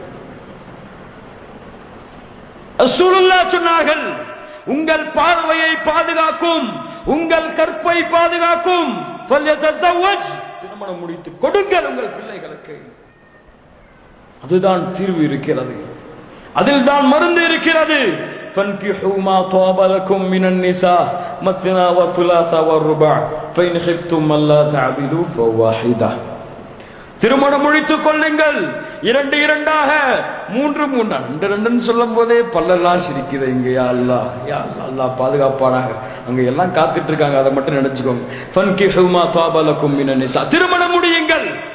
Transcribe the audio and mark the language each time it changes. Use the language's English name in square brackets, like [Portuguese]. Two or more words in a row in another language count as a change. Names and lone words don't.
[Tamil] ரசூலுல்லாஹ் சொன்னார்கள், உங்கள் பார்வையை பாதுகாக்கும், உங்கள் கற்பை பாதுகாக்கும் ஃபல்யதஸவ்வஜ். திருமணம் முடித்து கொடுங்கள் உங்கள் பிள்ளைகளுக்கு. அதுதான் தீர்வு இருக்கிறது. அதில் தான் மருந்து இருக்கிறது. [Arabic] فانكحوا ما طاب لكم من النساء مثنى وثلاث والرباع فإن خفتم ألا تعدلوا فواحدة. [Tamil] திருமணம் முடித்துக் கொள்ளுங்கள். 2 2ஆக, 3 3. 2 சொல்லும் போதே பல்லெல்லாம் சிரிக்குது. இங்க [Arabic] يا الله، يا الله. [Tamil] அல்லாஹ் பாதுகாப்பானாக. அங்க எல்லாம் காத்துட்டு இருக்காங்க, அதை மட்டும் நினைச்சுக்கோங்க. [Arabic] فانكحوا ما طاب لكم من النساء.